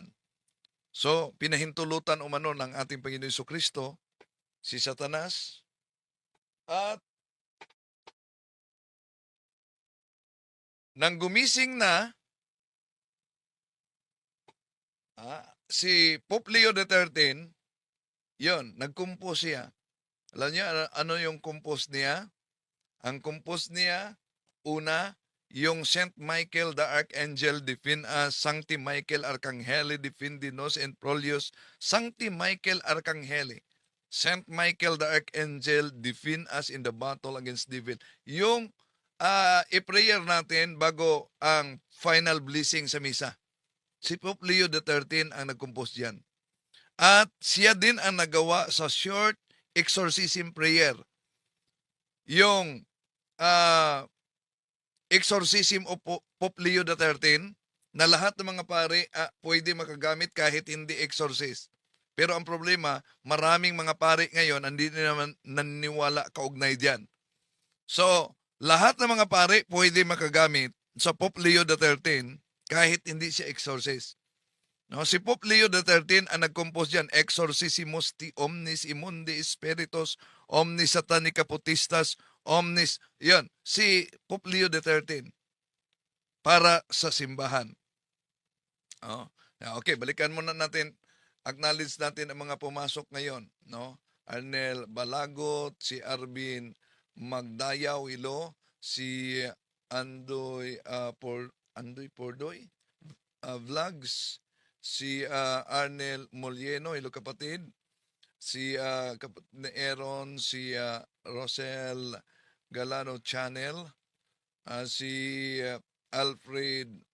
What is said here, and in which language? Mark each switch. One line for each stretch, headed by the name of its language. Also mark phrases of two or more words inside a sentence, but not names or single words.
Filipino: So, pinahintulutan umano ng ating Panginoon Jesucristo si Satanas at nang gumising na si Pope Leo XIII, yon, nag-compose siya. Alam niyo ano yung compose niya? Ang compose niya, una, yung
English: Saint Michael the Archangel defend us,
Latin: Sancti Michael Arcangeli defendi nos and prolios, Sancti Michael Arcangeli.
English: Saint Michael the Archangel defend us in the battle against devil.
Filipino: Yung i-prayer natin bago ang
English: final blessing
Filipino: sa misa. Si Pope Leo XIII ang nag-compose diyan. At siya din ang nagawa sa
English: short exorcism prayer.
Filipino: Yung exorcism of Pope Leo XIII na lahat ng mga pare pwede makagamit kahit hindi exorcist. Pero ang problema, maraming mga pare ngayon hindi naman naniniwala kaugnay diyan. So, lahat ng mga pare pwede makagamit sa Pope Leo XIII kahit hindi siya exorcist. No, si Pope Leo XIII ang nag-compose diyan,
Latin: Exorcissimus ti omnis immundi spiritus, omnis satanica putistas, omnis,
Filipino: yan, si Pope Leo XIII para sa simbahan. Oh. Okay, balikan muna natin, acknowledge natin ang mga pumasok ngayon, no? Arnel Balagot, si Arvin Magdayaw Ilo, si Andoy Pordoy Vlogs, si Arnel Molieno, ilo kapatid, si Aaron, si Rosel Galano Channel, si Alfred